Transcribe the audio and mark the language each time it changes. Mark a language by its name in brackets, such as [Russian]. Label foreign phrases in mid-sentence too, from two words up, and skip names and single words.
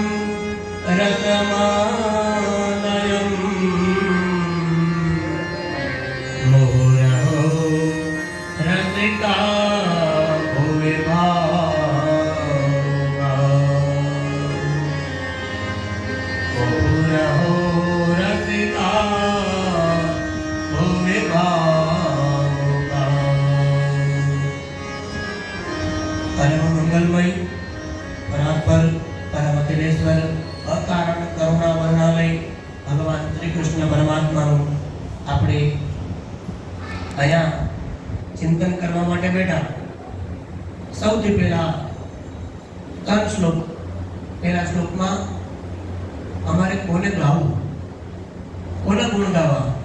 [Sanskrit] रसमालयम् मुहुरहो रसिका भुवि भावुका मुहुरहो रसिका भुवि भावुका। परम मंगलमय परात्पर परम अखिलेश्वर अकारण करुणा वर्णालय भगवान श्री कृष्ण परमात्मा [Gujarati] આપણે અહીંયા ચિંતન કરવા માટે બેઠા। સૌથી પહેલા 3 શ્લોક। પહેલા શ્લોકમાં અમારે કોને ગાવું, કોને ગુણ ગાવા?